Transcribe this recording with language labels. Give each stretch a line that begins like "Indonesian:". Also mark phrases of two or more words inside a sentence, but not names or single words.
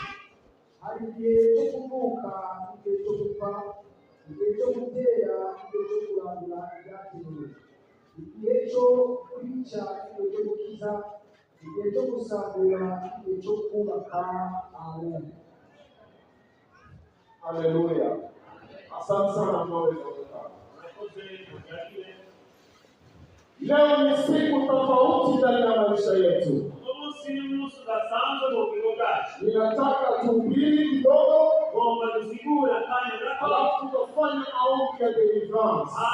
Kinyarwanda: Hari igihe cyo kuvuka, igihe cyo gupfa, igihe cyo gutera, igihe cyo kurandura ibyatewe, igihe cyo kwica, igihe cyo gukiza, igihe cyo gusarura, igihe cyo kubaka. Amen. Haleluya.
Swahili: Asante sana mnawe. Leo ni siku tofauti ndani ya maisha yetu. Ninataka tuhubiri kidogo, alafu tufanye maombi ya deliverance.